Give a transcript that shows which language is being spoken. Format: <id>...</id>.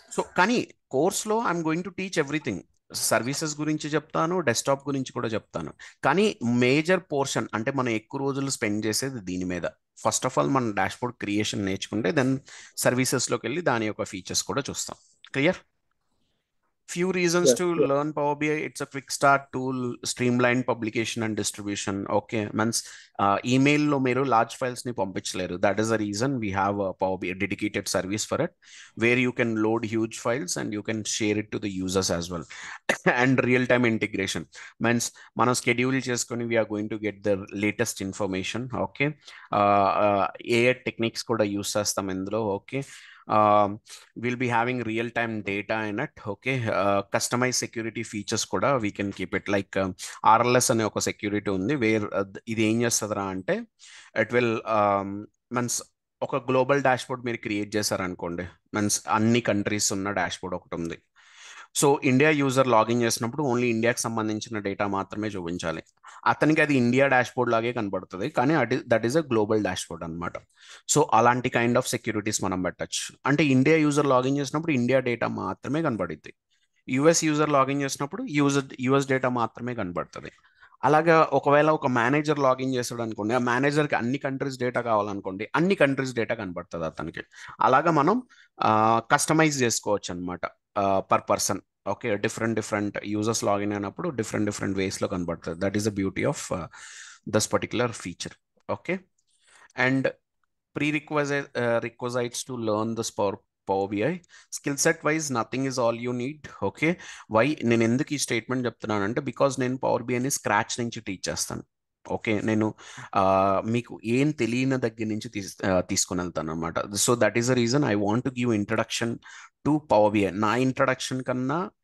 <te>So కానీ కోర్స్లో</te> <en>I'm going to teach everything.</en> <te>Services గురించి చెప్తాను, డెస్క్టాప్ గురించి కూడా చెప్తాను. కానీ మేజర్ పోర్షన్ అంటే మనం ఎక్కువ రోజులు స్పెండ్ చేసేది దీని మీద. ఫస్ట్ ఆఫ్ ఆల్ మనం డాష్బోర్డ్ క్రియేషన్ నేర్చుకుంటే దెన్ సర్వీసెస్లోకి వెళ్ళి దాని యొక్క ఫీచర్స్ కూడా చూస్తాం.</te> <en>Clear? Few reasons Yes. to learn Power BI. It's a quick start tool, streamlined publication and distribution. Okay, means</en> <te>email lo meru large files ni పంపించలేరు.</te> <en>That is the reason we have a Power BI dedicated service for it, where you can load huge files and you can share it to the users as well. And real-time integration means</en> <te>మనం schedule చేసుకొని</te> <en>we are going to get the latest information.</en> <te>Okay, AI techniques కూడా use చేస్తాం ఇందులో.</te> <en>Okay, we'll be having real-time data in it.</en> <te>Okay, customized security features kuda</te> <en>we can keep it,</en> <te>like RLS ane oka security undi, where ఇది ఏం చేస్తుందిరా అంటే it will means ఒక global dashboard మీరు create చేశారనుకోండి, means అన్ని countries ఉన్న dashboard ఒకటి ఉంది. సో ఇండియా యూజర్ లాగిన్ చేసినప్పుడు ఓన్లీ ఇండియాకి సంబంధించిన డేటా మాత్రమే చూపించాలి. అతనికి అది ఇండియా డాష్బోర్డ్ లాగే కనబడుతుంది, కానీ</te> <en>that is a global dashboard</en> <te>అనమాట. సో అలాంటి కైండ్ ఆఫ్ సెక్యూరిటీస్ మనం పెట్టచ్చు. అంటే ఇండియా యూజర్ లాగిన్ చేసినప్పుడు ఇండియా డేటా మాత్రమే కనబడుద్ది, యుఎస్ యూజర్ లాగిన్ చేసినప్పుడు యుఎస్ డేటా మాత్రమే కనబడుతుంది. అలాగా ఒకవేళ ఒక మేనేజర్ లాగిన్ చేస్తాడు అనుకోండి, ఆ మేనేజర్కి అన్ని కంట్రీస్ డేటా కావాలనుకోండి, అన్ని కంట్రీస్ డేటా కనబడుతుంది అతనికి. అలాగా మనం కస్టమైజ్ చేసుకోవచ్చు అనమాట per person. Okay, different users login అయినప్పుడు డిఫరెంట్ వేస్లో కనబడుతుంది.</te> <en>That is the beauty of this particular feature. Okay, and prerequisites to learn this Power BI. Skill set wise, nothing is all you need.</en> <te>Okay, why నేను ఎందుకు ఈ statement చెప్తున్నానంటే, because నేను power బిఐని scratch నుంచి teach చేస్తాను. Okay, నేను మీకు ఏం తెలియని దగ్గర నుంచి తీసుకుని వెళ్తాను అనమాట.</te> <en>So that is the reason I want to give introduction to Power BI.</en> <te>నా ఇంట్రడక్షన్ కన్నా</te>